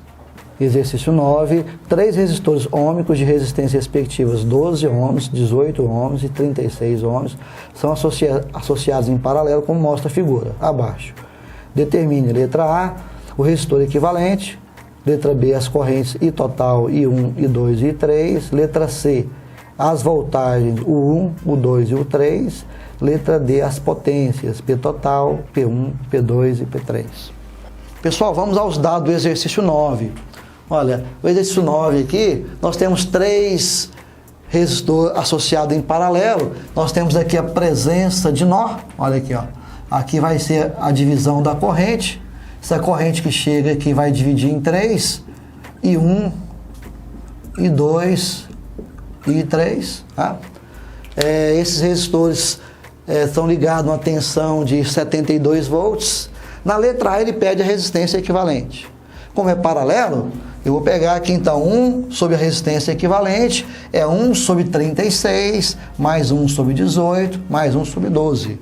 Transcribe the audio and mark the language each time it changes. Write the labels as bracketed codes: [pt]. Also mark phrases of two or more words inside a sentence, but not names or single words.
[pt] Exercício 9. 3 resistores ôhmicos de resistência respectivas 12 ohms, 18 ohms e 36 ohms são associados em paralelo, como mostra a figura abaixo. Determine, letra A, o resistor equivalente. Letra B, as correntes I total, I1, I2 e I3. Letra C, as voltagens U1, U2 e U3. Letra D, as potências P total, P1, P2 e P3. Pessoal, vamos aos dados do exercício 9. Olha, o exercício 9 aqui, nós temos 3 resistores associados em paralelo. Nós temos aqui a presença de nó. Olha aqui, ó. Aqui vai ser a divisão da corrente. Essa corrente que chega aqui vai dividir em 3. I1, I2 e I3. Tá? Esses resistores estão ligados a uma tensão de 72 volts. Na letra A ele pede a resistência equivalente. Como é paralelo, eu vou pegar aqui então 1 sobre a resistência equivalente, é 1 sobre 36, mais 1 sobre 18, mais 1 sobre 12.